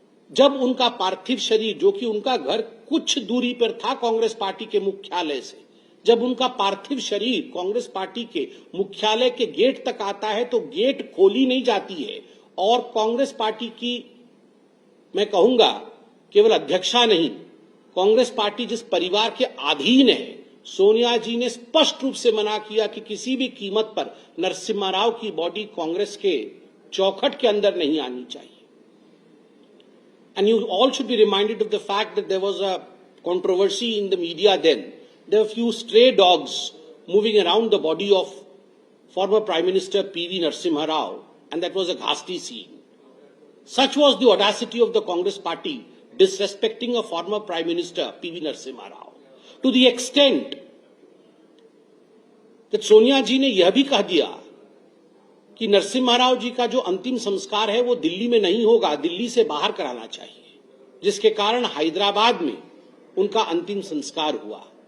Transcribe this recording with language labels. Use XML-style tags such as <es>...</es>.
<hi>जब उनका पार्थिव शरीर, जो कि उनका घर कुछ दूरी पर था कांग्रेस पार्टी के मुख्यालय से, जब उनका पार्थिव शरीर कांग्रेस पार्टी के मुख्यालय के गेट तक आता है तो गेट खोली नहीं जाती है और कांग्रेस पार्टी की, मैं कहूंगा केवल अध्यक्षा नहीं, कांग्रेस पार्टी जिस परिवार के अधीन है, सोनिया जी ने स्पष्ट रूप से मना किया कि किसी भी कीमत पर नरसिम्हा राव की बॉडी कांग्रेस के चौखट के अंदर नहीं आनी चाहिए।</hi> <en>And you all should be reminded of the fact that there was a controversy in the media then. There were a few stray dogs moving around the body of former Prime Minister P.V. Narasimha Rao, and that was a ghastly scene. Such was the audacity of the Congress party disrespecting a former Prime Minister P.V.</en> <hi>Narasimha Rao,</hi> <en>to the extent that</en> <hi>Sonia जी ने यह भी कह दिया कि नरसिम्हा राव जी का जो अंतिम संस्कार है वो दिल्ली में नहीं होगा, दिल्ली से बाहर कराना चाहिए, जिसके कारण हैदराबाद में उनका अंतिम संस्कार हुआ।</hi>